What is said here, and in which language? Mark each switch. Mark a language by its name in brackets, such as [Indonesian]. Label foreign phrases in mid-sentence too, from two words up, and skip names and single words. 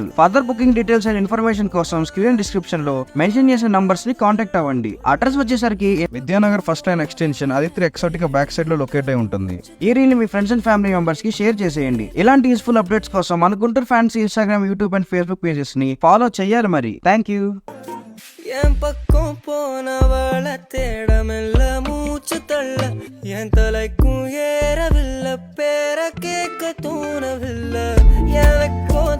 [English] further booking details and information [Telugu] కోసం [English] screen description [Telugu] లో మెన్షన్ చేసిన నంబర్స్ ని కాంటాక్ట్ అవ్వండి. అడ్రస్ వచ్చేసరికి విద్యానగర్ ఫస్ట్ లైన్ ఎక్స్టెన్షన్ ఆదిత్య ఎక్సాటికా [English] back side [Telugu] లో లొకేట్ అయి ఉంటుంది. ఈ రీల్ మీ [English] friends and family members [Telugu] కి షేర్ చేసేయండి. ఇలాంటి [English] useful updates [Telugu] కోసం మన గుంటూరు ఫ్యాన్స్ [English] Instagram, YouTube and Facebook pages [Telugu] ని ఫాలో చేయాలి. మరి [English] thank you. [Tamil] என் பக்கம் போனவள தேட மெல்ல மூச்சு தள்ள என் தலைக்கும் ஏறவில்லை, பேர கேட்க தோணவில்லை எனக்கு